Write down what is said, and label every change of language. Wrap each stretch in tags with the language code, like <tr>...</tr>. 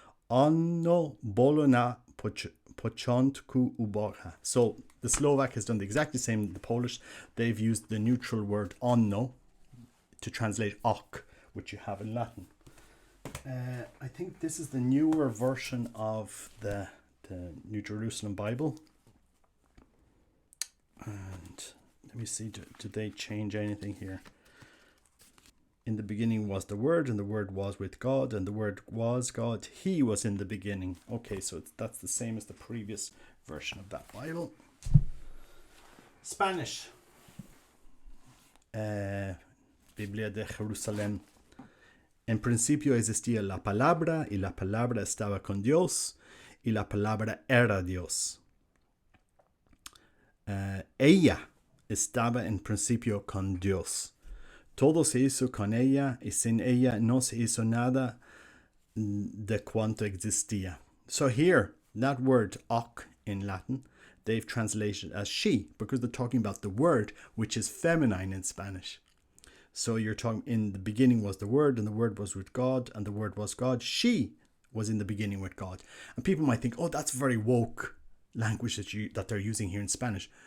<sk>Ono bolo na początku u Boha.</sk> <en>So the Slovak has done the exactly same as the Polish. They've used the neutral word ono to translate ok, which you have in Latin. I think this is the newer version of the New Jerusalem Bible. And let me see, did they change anything here? In the beginning was the Word, and the Word was with God, and the Word was God. He was in the beginning. Okay, so that's the same as the previous version of that Bible. Spanish. Biblia de Jerusalén.</en> <es>En principio existía la palabra, y la palabra estaba con Dios, y la palabra era Dios. Ella estaba en principio con Dios. Todo se hizo con ella, y sin ella no se hizo nada de cuanto existía.</es> <en>So here, that word hoc in Latin, they've translated as she, because they're talking about the word, which is feminine in Spanish. So you're talking, in the beginning was the Word, and the Word was with God, and the Word was God. She was in the beginning with God. And people might think, oh, that's very woke language that they're using here in Spanish.</en>